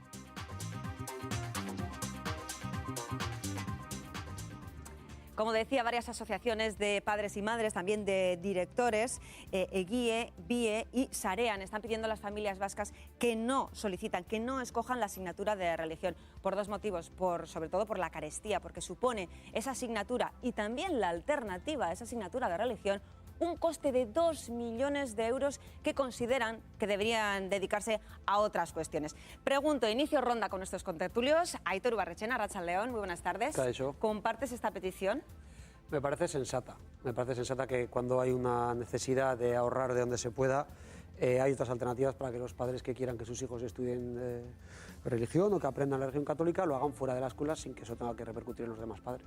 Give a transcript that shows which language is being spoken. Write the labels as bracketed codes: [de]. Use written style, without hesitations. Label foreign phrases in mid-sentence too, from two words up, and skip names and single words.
[es] Como decía, varias asociaciones de padres y madres, también de directores, EGIE, BIE y SAREAN, están pidiendo a las familias vascas que no solicitan, que no escojan la asignatura de religión, por dos motivos, sobre todo por la carestía, porque supone esa asignatura y también la alternativa a esa asignatura de religión un coste de 2 millones de euros que consideran que deberían dedicarse a otras cuestiones. Pregunto, inicio ronda con nuestros contertulios. [eu] Aitor Ubarretxena, arratsaldeon, [es] muy buenas tardes. [eu] Kaixo. [es] ¿Compartes esta petición? Me parece sensata que cuando hay una necesidad de ahorrar de donde se pueda, hay otras alternativas para que los padres que quieran que sus hijos estudien religión o que aprendan la religión católica lo hagan fuera de la escuela sin que eso tenga que repercutir en los demás padres.